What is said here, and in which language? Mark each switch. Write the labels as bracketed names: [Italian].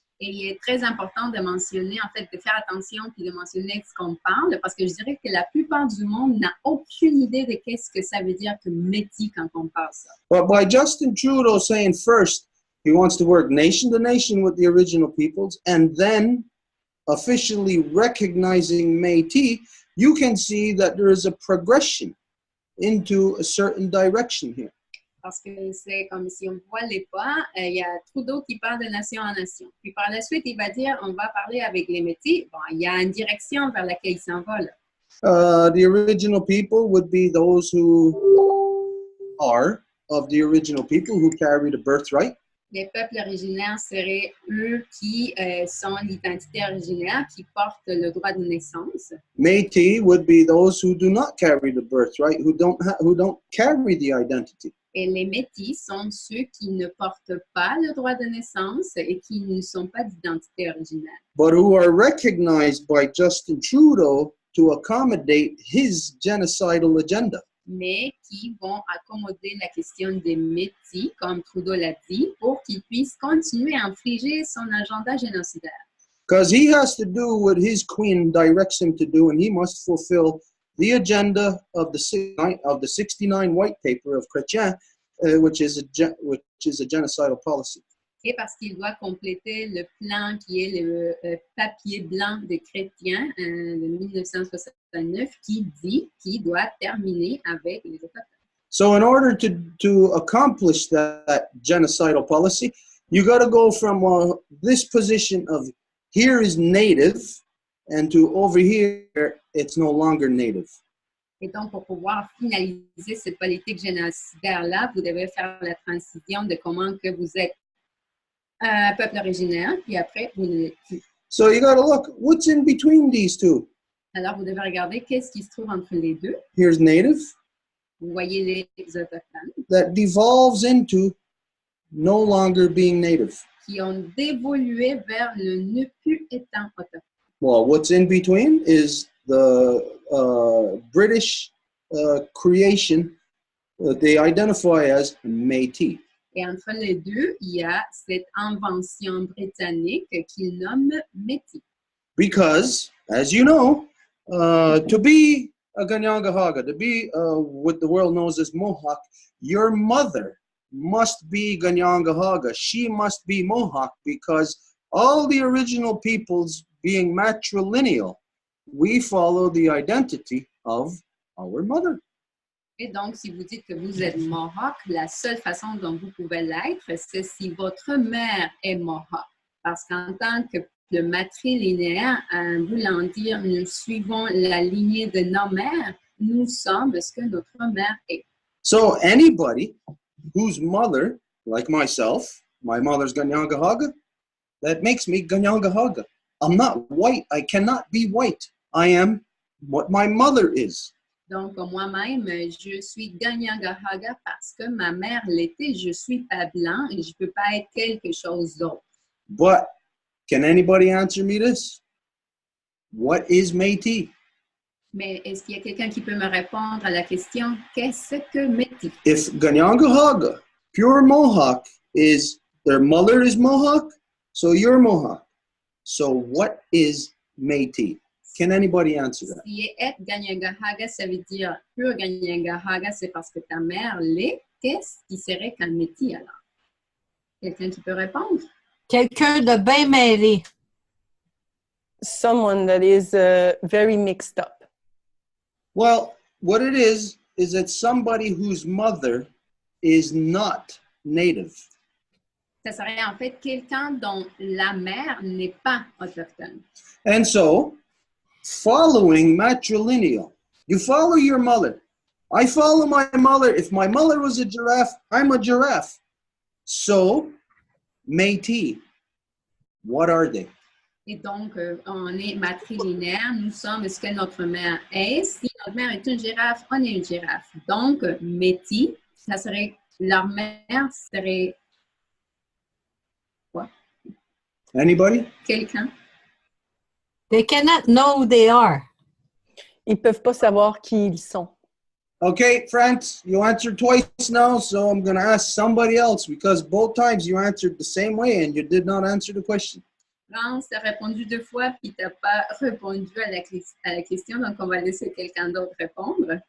[French] Et il est très important de mentionner, en fait, de faire attention puis de mentionner ce qu'on parle, parce que je dirais que la plupart du monde n'a aucune idée de qu'est-ce que ça veut dire que Métis quand on parle ça. [English] But by Justin Trudeau saying first he wants to work nation to nation with the original peoples, and then officially recognizing Métis, you can see that there is a progression into a certain direction here. [French] Parce que c'est comme si on voit les pas, il y a Trudeau qui parle de nation en nation. Puis par la suite, il va dire, on va parler avec les Métis. Bon, il y a une direction vers laquelle il s'en va là. [English] The original people would be those who are of the original people who carry the birthright. [French] Les peuples originaires seraient eux qui sont l'identité originaire, qui portent le droit de naissance. [English] Métis would be those who do not carry the birthright, who don't carry the identity. [French] Et les Métis sont ceux qui ne portent pas le droit de naissance et qui ne sont pas d'identité originaire. [English] But who are recognized by Justin Trudeau to accommodate his genocidal agenda. [French] Mais qui vont accommoder la question des Métis, comme Trudeau l'a dit, pour qu'ils puissent continuer à infliger son agenda génocidaire. [English] Because he has to do what his queen directs him to do, and he must fulfill the agenda of the 69 white paper of Chrétien, which is a genocidal policy. [French] Et parce qu'il doit compléter le plan qui est le papier blanc des chrétiens de 1969 qui dit qu'il doit terminer avec les Autochtones. [English] So in order to accomplish that genocidal policy, you got to go from this position of here is native and to over here, it's no longer native. [French] Et donc, pour pouvoir finaliser cette politique génocidaire-là, vous devez faire la transition de comment que vous êtes peuple originaire, puis après, vous ne l'êtes plus. [English] So you got to look, what's in between these two? [French] Alors, vous devez regarder qu'est-ce qui se trouve entre les deux. [English] Here's native. [French] Vous voyez les Autochtones. [English] That devolves into no longer being native. [French] Qui ont dévolué vers le ne plus étant autochtone. [English] Well, what's in between is the British creation that they identify as Métis. [French] Et entre les deux, il y a cette invention britannique qu'ils nomment Métis. [English] Because, as you know, To be a Ganyangahaga, to be what the world knows as Mohawk, your mother must be Ganyangahaga. She must be Mohawk because all the original peoples being matrilineal, we follow the identity of our mother. [French] Et donc, si vous dites que vous êtes Mohawk, la seule façon dont vous pouvez l'être, c'est si votre mère est Mohawk. Parce qu'en tant que le matrilinéaire, voulant dire nous suivons la lignée de nos mères, nous sommes ce que notre mère est. [English] So anybody whose mother, like myself, my mother's Ganyangahaga, that makes me Ganyangahaga. I'm not white. I cannot be white. I am what my mother is. [French] Donc, moi-même, je suis Ganyangahaga parce que ma mère l'était. Je suis pas blanc et je ne peux pas être quelque chose d'autre. [English] But can anybody answer me this? What is Métis? [French] Mais est-ce qu'il y a quelqu'un qui peut me répondre à la question, qu'est-ce que Métis? [English] If Ganyangahaga, pure Mohawk, is their mother is Mohawk, so you're Mohawk. So what is Métis? Can anybody answer that? [French] Si être Ganyangahaga, ça veut dire pure Ganyangahaga, c'est parce que ta mère l'est. Qu'est-ce qui serait qu'un Métis alors? Quelqu'un qui peut répondre? Quelqu'un de bien mêlé. [English] Someone that is very mixed up. Well, what it is that somebody whose mother is not native. [French] Ça serait en fait quelqu'un dont la mère n'est pas autochtone. [English] And so, following matrilineal, you follow your mother. I follow my mother. If my mother was a giraffe, I'm a giraffe. So, Métis, what are they? [French] Et donc, on est matrilinéaire, nous sommes ce que notre mère est. Si notre mère est une girafe, on est une girafe. Donc, Métis, ça serait, leur mère serait quoi? [English] Anybody? [French] Quelqu'un? [English] They cannot know who they are. [French] Ils peuvent pas savoir qui ils sont. [English] Okay, France, you answered twice now, so I'm going to ask somebody else because both times you answered the same way and you did not answer the question. [French] France a répondu 2 fois, puis tu n'as pas répondu à la question, donc on va laisser quelqu'un d'autre répondre.